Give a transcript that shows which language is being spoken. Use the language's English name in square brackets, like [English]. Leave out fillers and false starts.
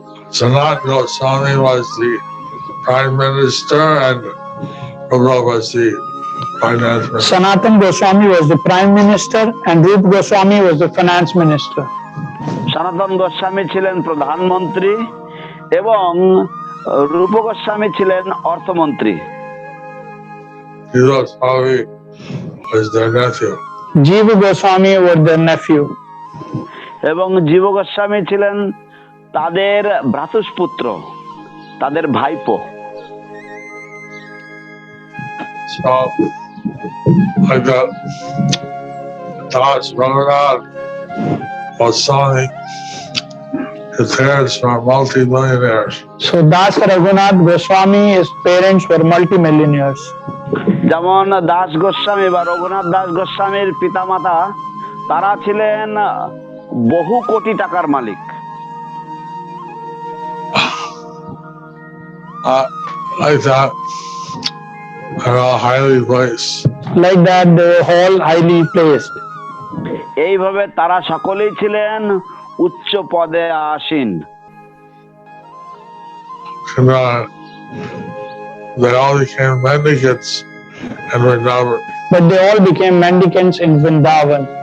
[English] Sanatan Goswami was the prime minister and Rupa was the finance minister. Sanatan Goswami was the prime minister and Rup Goswami was the finance minister. [Bangla] সনাতন গোস্বামী ছিলেন প্রধানমন্ত্রী এবং রূপ গোস্বামী ছিলেন অর্থমন্ত্রী। [English] Goswami was their nephew. Jiva Goswami was their nephew. [Bangla] এবং জীব গোস্বামী ছিলেন তাদের ভ্রাতুষ্পুত্র, তাদের ভাইপো। [English] So, like that, Das Raghunath Goswami, his parents were multi-millionaires. So Das Raghunath Goswami, his parents were multi-millionaires. [Bangla] যেমন দাস গোস্বামী বা রঘুনাথ দাস গোস্বামীর পিতামাতা, তারা ছিলেন বহু কোটি টাকার মালিক। [English] Like that, they're all highly placed. Like that, they were all highly placed. [Bangla] এইভাবে তারা সকলেই ছিলেন উচ্চ পদে আসীন। [English] And they all became mendicants in Vrindavan. But they all became mendicants in Vrindavan.